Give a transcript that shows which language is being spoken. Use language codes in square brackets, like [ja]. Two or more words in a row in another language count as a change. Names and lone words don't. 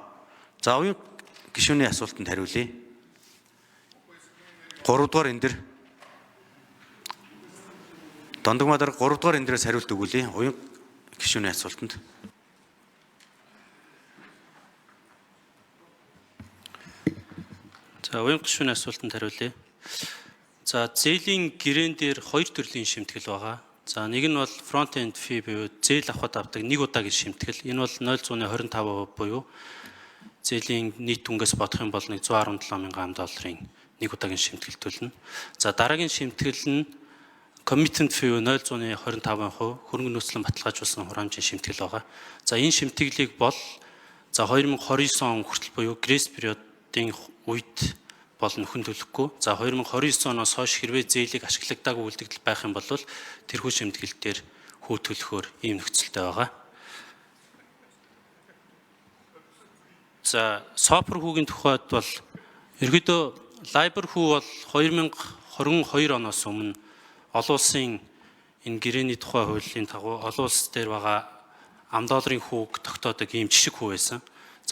[mn] За уян гишүүний асуултанд хариулъя. 3 дугаар энэ дэр дондогмаа дараа 3 дугаар энэ дээрээс хариулт өгүүлье. Уян гишүүний асуултанд. За уян гишүүний асуултанд хариулъя. За зээлийн гэрээн дээр 2 төрлийн шимтгэл байгаа. За нэг нь бол [en] front end fee [mn] буюу зээл авахд авдаг нэг удаагийн шимтгэл. Энэ бол 0.25% буюу зээлийн нийт түнгээс бодох юм бол $117,000 нэг удаагийн шимтгэл төлнө. За дараагийн шимтгэл нь [en] commitment fee [mn] 0.25% хөрөнгө нөөцлөн баталгаажуулсан хураамжийн шимтгэл байгаа. За энэ шимтгэлийг бол за 2029 он хүртэл буюу [en] grace period- [mn] ийн үед бол нөхөн төлөхгүй. За 2029 оноос хойш хэрвээ зээлийг ашиглагдаагүй үлдэгдэл байх юм бол тэрхүү шимтгэл дээр хүү төлөхөөр ийм нөхцөлтэй байгаа. За SOFR хүүгийн тухайд бол ерөөдөө LIBOR хүү бол 2022 оноос өмнө олон улсын энэ гэрээний тухай хуулийн дагуу олон улс дээр байгаа $10 хүүг тогтоодог ийм жишг хүү байсан.